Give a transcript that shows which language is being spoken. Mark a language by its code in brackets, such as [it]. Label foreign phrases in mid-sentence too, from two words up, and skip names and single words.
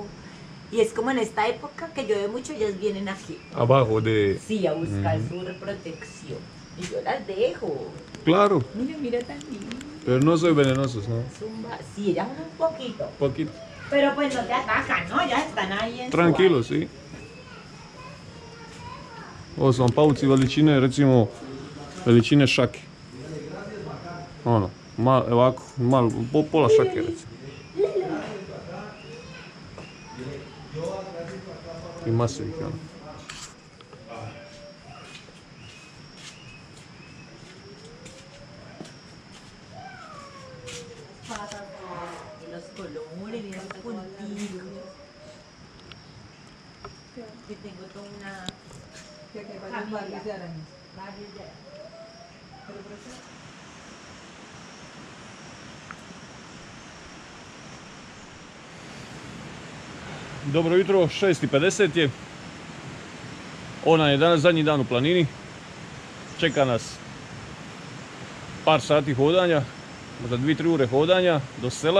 [es] Y es como en esta época que llueve mucho, ellas vienen aquí. Abajo de... Sí, a buscar su protección. Y yo las dejo. Claro. Mira tan lindo. Pero no soy venenosos, ¿no? Sí, ellas un poquito. Poquito. Pero pues no te atacan, ¿no? Ya están ahí en Tranquilo, su sí. [hr] Ovo su vam pauci veličine, recimo, veličine šake. Ono, ovako, pola šake, recimo. I masu ih, ono. [es] Y los colores, y los punticos. Yo tengo toda una... Que hay varios de arañas. Varios de... [hr] Dobro jutro, 6:50 je. Ona je danas zadnji dan u planini. Čeka nas par sati hodanja, možda 2-3 ure hodanja do sela.